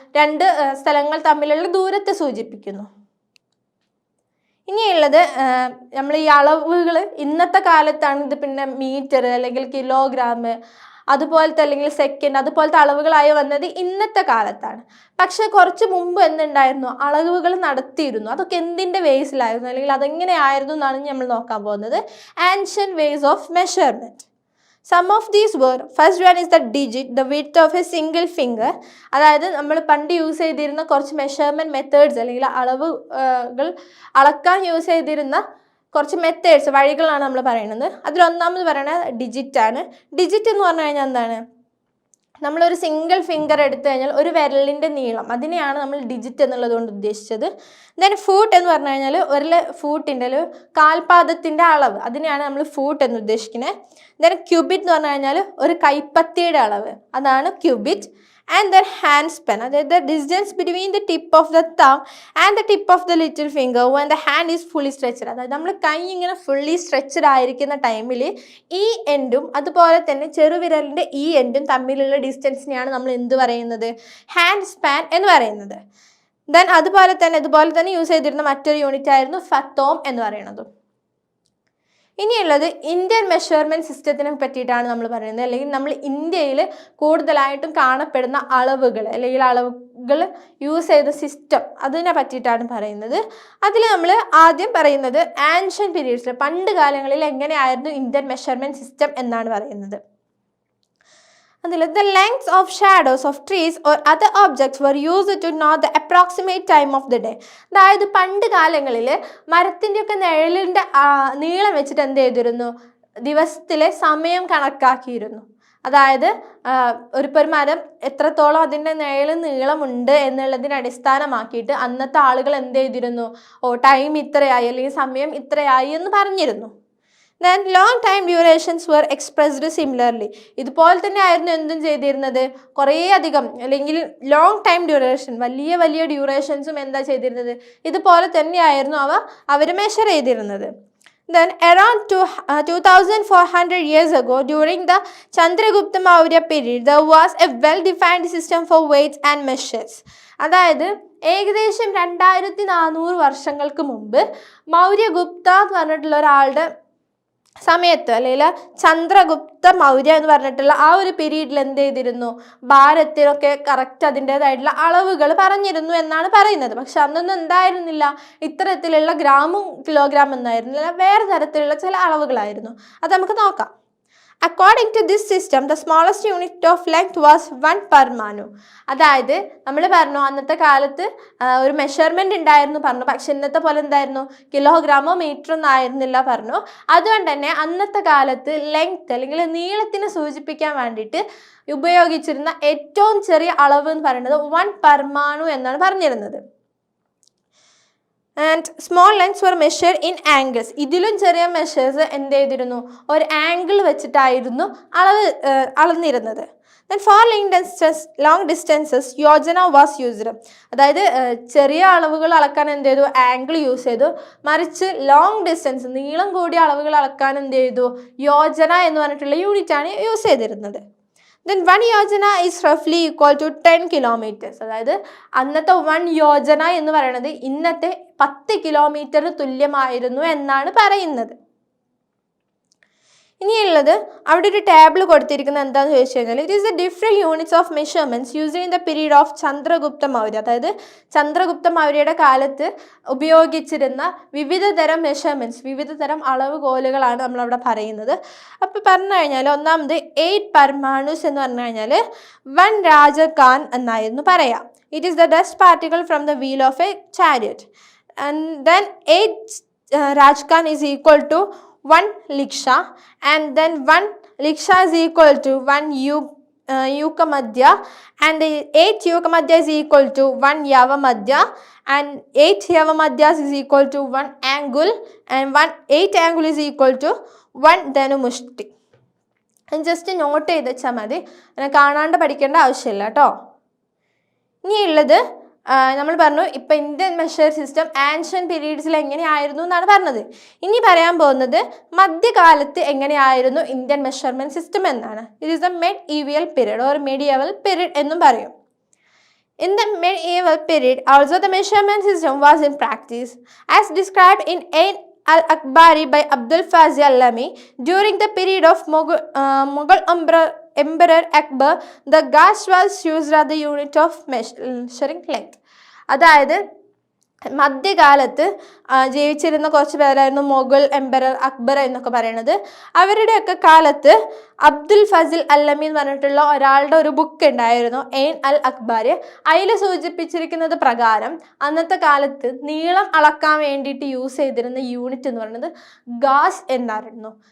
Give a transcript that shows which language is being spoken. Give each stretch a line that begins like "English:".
Malayalam: 2 സ്ഥലങ്ങൾ തമ്മിലുള്ള ദൂരത്തെ സൂചിപ്പിക്കുന്നു. ഇനിയുള്ളത് നമ്മൾ ഈ അളവുകൾ ഇന്നത്തെ കാലത്താണ് ഇത് പിന്നെ മീറ്റർ അല്ലെങ്കിൽ കിലോഗ്രാം അതുപോലത്തെ അല്ലെങ്കിൽ സെക്കൻഡ് അതുപോലത്തെ അളവുകളായി വന്നത് ഇന്നത്തെ കാലത്താണ്. പക്ഷെ കുറച്ച് മുമ്പ് എന്തുണ്ടായിരുന്നു? അളവുകൾ നടത്തിയിരുന്നു. അതൊക്കെ എന്തിൻ്റെ വേസിലായിരുന്നു അല്ലെങ്കിൽ അതെങ്ങനെയായിരുന്നു എന്നാണ് നമ്മൾ നോക്കാൻ പോകുന്നത്.
English: Ancient ways of measurement. Some of these were, first one is the digit, the width of a single finger.
Malayalam: അതായത് നമ്മൾ പണ്ട് യൂസ് ചെയ്തിരുന്ന കുറച്ച് മെഷർമെൻറ്റ് മെത്തേഡ്സ് അല്ലെങ്കിൽ അളവുകൾ അളക്കാൻ യൂസ് ചെയ്തിരുന്ന കുറച്ച് മെത്തേഡ്സ് വഴികളാണ് നമ്മൾ പറയുന്നത്. അതിലൊന്നാമത് പറയുന്നത് ഡിജിറ്റാണ്. ഡിജിറ്റ് എന്ന് പറഞ്ഞു കഴിഞ്ഞാൽ എന്താണ്? നമ്മളൊരു സിംഗിൾ ഫിംഗർ എടുത്തു കഴിഞ്ഞാൽ ഒരു വിരലിൻ്റെ നീളം, അതിനെയാണ് നമ്മൾ ഡിജിറ്റ് എന്നുള്ളത് കൊണ്ട് ഉദ്ദേശിച്ചത്. ദെൻ ഫൂട്ട് എന്ന് പറഞ്ഞു കഴിഞ്ഞാൽ ഒരു ഫൂട്ടിൻ്റെ ഒരു കാൽപാദത്തിൻ്റെ അളവ്, അതിനെയാണ് നമ്മൾ ഫൂട്ട് എന്ന് ഉദ്ദേശിക്കുന്നത്. ദെൻ ക്യൂബിറ്റ് എന്ന് പറഞ്ഞു കഴിഞ്ഞാൽ ഒരു കൈപ്പത്തിയുടെ അളവ്, അതാണ് cubit.
English: And then hand span,
Malayalam: അതായത്
English: the distance between the tip of the thumb and the tip of the little finger when the hand is fully stretched.
Malayalam: അതായത് നമ്മൾ കൈ ഇങ്ങനെ ഫുള്ളി സ്ട്രെച്ചഡ് ആയിരിക്കുന്ന ടൈമിൽ ഈ എൻഡും അതുപോലെ തന്നെ ചെറുവിരലിൻ്റെ ഈ എൻഡും തമ്മിലുള്ള ഡിസ്റ്റൻസിനെയാണ് നമ്മൾ എന്ത് പറയുന്നത്? ഹാൻഡ് സ്പാൻ എന്ന് പറയുന്നത്. ദെൻ അതുപോലെ തന്നെ യൂസ് ചെയ്തിരുന്ന മറ്റൊരു യൂണിറ്റ് ആയിരുന്നു ഫത്തോം എന്ന് പറയുന്നത്. ഇനിയുള്ളത് ഇന്ത്യൻ മെഷർമെൻറ്റ് സിസ്റ്റത്തിനെ പറ്റിയിട്ടാണ് നമ്മൾ പറയുന്നത്. അല്ലെങ്കിൽ നമ്മൾ ഇന്ത്യയിൽ കൂടുതലായിട്ടും കാണപ്പെടുന്ന അളവുകൾ അല്ലെങ്കിൽ അളവുകൾ യൂസ് ചെയ്ത സിസ്റ്റം, അതിനെ പറ്റിയിട്ടാണ് പറയുന്നത്. അതിൽ നമ്മൾ ആദ്യം പറയുന്നത് ആൻഷ്യൻ പീരീഡ്സിൽ പണ്ട് കാലങ്ങളിൽ എങ്ങനെയായിരുന്നു ഇന്ത്യൻ മെഷർമെൻറ്റ് സിസ്റ്റം എന്നാണ് പറയുന്നത്.
English: The lengths of shadows of trees or other objects were used to know the approximate time of the day.
Malayalam: അതായത് പണ്ട് കാലങ്ങളിൽ മരത്തിൻ്റെയൊക്കെ നിഴലിൻ്റെ നീളം വെച്ചിട്ട് എന്ത് ചെയ്തിരുന്നു? ദിവസത്തിലെ സമയം കണക്കാക്കിയിരുന്നു. അതായത് ഒരു മരം എത്രത്തോളം അതിൻ്റെ നീളമുണ്ട് എന്നുള്ളതിനെ അടിസ്ഥാനമാക്കിയിട്ട് അന്നത്തെ ആളുകൾ എന്ത് ചെയ്തിരുന്നു? ടൈം ഇത്രയായി അല്ലെങ്കിൽ സമയം ഇത്രയായി എന്ന് പറഞ്ഞിരുന്നു.
English: Then long time durations were expressed similarly.
Malayalam: ഇതുപോലെ തന്നെ ആയിരുന്നു എന്തും ചെയ്തിരുന്നത്? കുറേ അധികം അല്ലെങ്കിൽ ലോങ് ടൈം ഡ്യൂറേഷൻ, വലിയ ഡ്യൂറേഷൻസും എന്താ ചെയ്തിരുന്നത്? ഇതുപോലെ തന്നെയായിരുന്നു അവർ മെഷർ ചെയ്തിരുന്നത്.
English: Then around 2400 years ago, during the Chandragupta Maurya period, there was a well-defined system for weights and measures.
Malayalam: അതായത് ഏകദേശം 2400 വർഷങ്ങൾക്ക് മുമ്പ് മൗര്യഗുപ്ത എന്ന് പറഞ്ഞിട്ടുള്ള ഒരാളുടെ സമയത്ത് അല്ലെങ്കിൽ ചന്ദ്രഗുപ്ത മൗര്യ എന്ന് പറഞ്ഞിട്ടുള്ള ആ ഒരു പീരീഡിൽ എന്ത് ചെയ്തിരുന്നു, ഭാരത്തിനൊക്കെ കറക്റ്റ് അതിൻ്റെതായിട്ടുള്ള അളവുകൾ പറഞ്ഞിരുന്നു എന്നാണ് പറയുന്നത്. പക്ഷെ അന്നൊന്നും എന്തായിരുന്നില്ല, ഇത്തരത്തിലുള്ള ഗ്രാമും കിലോഗ്രാം എന്നായിരുന്നില്ല, വേറെ തരത്തിലുള്ള ചില അളവുകളായിരുന്നു. അത് നമുക്ക് നോക്കാം.
English: According to this system, the smallest unit of length was 1 parmanu.
Malayalam: അതായത് നമ്മൾ പറഞ്ഞു അന്നത്തെ കാലത്ത് ഒരു മെഷർമെന്റ് ഉണ്ടായിരുന്നു പറഞ്ഞു, പക്ഷെ ഇന്നത്തെ പോലെ എന്തായിരുന്നു, കിലോഗ്രാമോ മീറ്റർ ഒന്നും ആയിരുന്നില്ല പറഞ്ഞു. അതുകൊണ്ട് തന്നെ അന്നത്തെ കാലത്ത് ലെങ്ത് അല്ലെങ്കിൽ നീളത്തിനെ സൂചിപ്പിക്കാൻ വേണ്ടിയിട്ട് ഉപയോഗിച്ചിരുന്ന ഏറ്റവും ചെറിയ അളവ് എന്ന് പറയുന്നത് 1 പർമാണു എന്നാണ് പറഞ്ഞിരുന്നത്.
English: And small lengths were measured in angles.
Malayalam: ഇതിലും ചെറിയ മെഷേഴ്സ് എന്ത് ചെയ്തിരുന്നു, ഒരു ആംഗിൾ വെച്ചിട്ടായിരുന്നു അളന്നിരുന്നത്.
English: Then for long distances yojana was used.
Malayalam: അതായത് ചെറിയ അളവുകൾ അളക്കാൻ എന്ത് ചെയ്തു, ആംഗിൾ യൂസ് ചെയ്തു. മറിച്ച് ലോങ് ഡിസ്റ്റൻസ് നീളം കൂടിയ അളവുകൾ അളക്കാൻ എന്ത് ചെയ്തു, യോജന എന്ന് പറഞ്ഞിട്ടുള്ള യൂണിറ്റ് ആണ് യൂസ് ചെയ്തിരുന്നത്.
English: Then 1 yojana is roughly equal to 10 kilometers.
Malayalam: അതായത് അന്നത്തെ 1 യോജന എന്ന് പറയുന്നത് ഇന്നത്തെ 10 കിലോമീറ്റർ തുല്യമായിരുന്നു എന്നാണ് പറയുന്നത്. ഇനിയുള്ളത് അവിടെ ഒരു ടേബിൾ കൊടുത്തിരിക്കുന്നത് എന്താണെന്ന് ചോദിച്ചു കഴിഞ്ഞാൽ,
English: It is the different units of measurements used in the period of Chandragupta Maurya.
Malayalam: അതായത് ചന്ദ്രഗുപ്ത മൗര്യയുടെ കാലത്ത് ഉപയോഗിച്ചിരുന്ന വിവിധ തരം മെഷർമെൻറ്റ്സ്, വിവിധ തരം അളവുകോലുകളാണ് നമ്മളവിടെ പറയുന്നത്. അപ്പോൾ പറഞ്ഞു കഴിഞ്ഞാൽ ഒന്നാമത് 8 പർമാണുസ് എന്ന് പറഞ്ഞു കഴിഞ്ഞാൽ 1 രാജഖാൻ എന്നായിരുന്നു പറയാം.
English: It is the dust particle from the wheel of a chariot. And then 8 rajakhan is equal to 1 liksha, and then 1 liksha is equal to 1 yukamadya, and 8 yukamadya is equal to 1 yavamadya, and 8 yavamadyas is equal to 1 angle, and 8 angle is equal to 1 dhanumushti. And just
Malayalam: not ചെയ്ത് വെച്ചാൽ മതി, അങ്ങനെ കാണാണ്ട് പഠിക്കേണ്ട ആവശ്യമില്ല കേട്ടോ. ഇനിയുള്ളത് നമ്മൾ പറഞ്ഞു ഇപ്പം ഇന്ത്യൻ മെഷർ സിസ്റ്റം ആൻഷ്യൻ പീരീഡ്സിൽ എങ്ങനെയായിരുന്നു എന്നാണ് പറഞ്ഞത്. ഇനി പറയാൻ പോകുന്നത് മധ്യകാലത്ത് എങ്ങനെയായിരുന്നു ഇന്ത്യൻ മെഷർമെൻറ്റ് സിസ്റ്റം എന്നാണ്.
English: it is the medieval period or medieval period
Malayalam: എന്നും പറയും.
English: In the medieval period, also the measurement system was in practice, as described in Ain al-Akbari by Abdul Fazil Allami. During the period of Mughal Emperor Akbar, the gauge was used as the unit of measuring length.
Malayalam: അതായത് മധ്യകാലത്ത് ജീവിച്ചിരുന്ന കുറച്ച് പേരായിരുന്നു Mughal emperor Akbar എന്നൊക്കെ പറയുന്നത്. അവരുടെയൊക്കെ കാലത്ത് അബ്ദുൽ ഫസിൽ അല്ലമി എന്ന് പറഞ്ഞിട്ടുള്ള ഒരാളുടെ ഒരു ബുക്ക് ഉണ്ടായിരുന്നു, എയ്ൻ അൽ അക്ബാരി. അതിൽ സൂചിപ്പിച്ചിരിക്കുന്നത് പ്രകാരം അന്നത്തെ കാലത്ത് നീളം അളക്കാൻ വേണ്ടിയിട്ട് യൂസ് ചെയ്തിരുന്ന യൂണിറ്റ് എന്ന് പറയുന്നത് ഗാസ് എന്നായിരുന്നു.